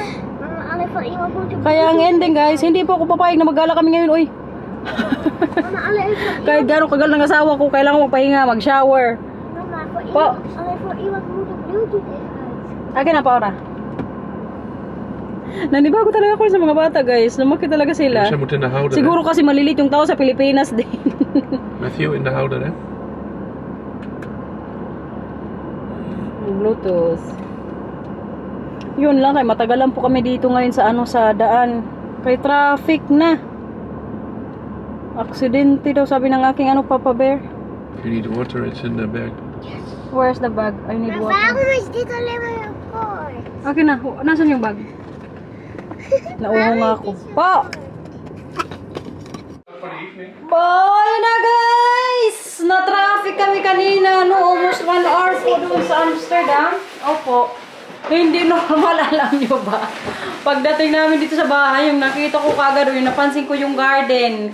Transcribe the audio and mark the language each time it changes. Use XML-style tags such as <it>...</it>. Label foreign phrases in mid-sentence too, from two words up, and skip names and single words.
<nl>Mama, alleen van iemand moet je...</nl> <tl>Kaya ang ending, guys, hindi po ako papayag na maggala kami ngayon, oy.</tl> <nl>Mama, alleen van...</nl> <tl>Kahit gano'ng kagal ng asawa ko, kailangan magpahinga, mag-shower.</tl> <nl>Mama, voor</nl> <tl>Po.</tl> <nl>iemand... Alleen voor iemand moet de Bluetooth even uit.</nl> <tl>Akin na, Paura. Nanibago talaga ako sa mga bata, guys. Lumaki talaga sila.</tl> <nl>Ze moeten in de houder.</nl> <tl>Siguro kasi malilit yung tao sa Pilipinas din.</tl> <nl>Hè? Matthew in de houder, hè? Bluetooth.</nl> <tl>Yun lang, kay matagalan po kami dito ngayon sa sa daan. Kay traffic na. Aksidente daw, sabi ng aking Papa Bear.</tl> <en>If you need water, it's in the bag. Where's the bag? I need</en> <nl>Maar</nl> <en>water.</en> <nl>waarom is dit alleen maar een koord?</nl> <tl>Akin na, nasan yung bag? Nauho nga ako. Pa! Bye na, guys! Na-traffic kami kanina,</tl> <en>almost 1 hour</en> <tl>po doon sa Amsterdam. Opo. Hindi normal, alam nyo ba? Pagdating namin dito sa bahay, yung nakita ko kagad, yung napansin ko yung garden.</tl>